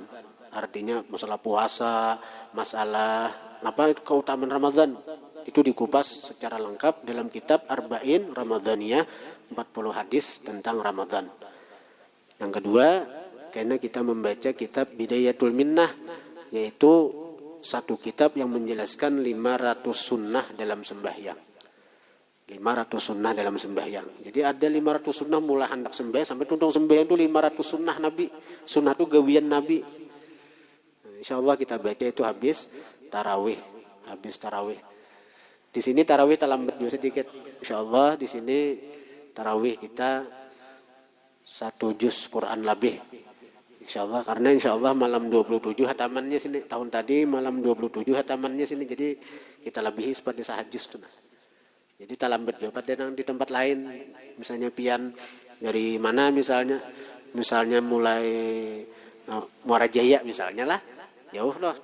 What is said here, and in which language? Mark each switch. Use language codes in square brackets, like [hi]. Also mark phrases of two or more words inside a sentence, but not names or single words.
[id] Artinya masalah puasa, masalah keutamaan Ramadan. Itu dikupas secara lengkap dalam kitab Arba'in Ramadaniyah, 40 hadis tentang Ramadan. Yang kedua, karena kita membaca kitab Bidayatul Minnah, yaitu satu kitab yang menjelaskan 500 sunnah dalam sembahyang. 500 sunnah dalam sembahyang. Jadi ada 500 sunnah mulai hendak sembahyang sampai tuntung sembahyang itu 500 sunnah Nabi. Sunnah itu gawian Nabi. Insyaallah kita baca itu habis tarawih. Di sini tarawih terlambat juga sedikit. Insyaallah di sini tarawih kita 1 juz Quran lebih. Insyaallah karena insyaallah malam 27 hatamannya sini. Tahun tadi malam 27 hatamannya sini. Jadi kita lebihi seperti 1 juz tuh. Jadi tak lambat jawaban dan di tempat lain, misalnya pian dari mana misalnya mulai Muara Jaya misalnya lah, jauh loh.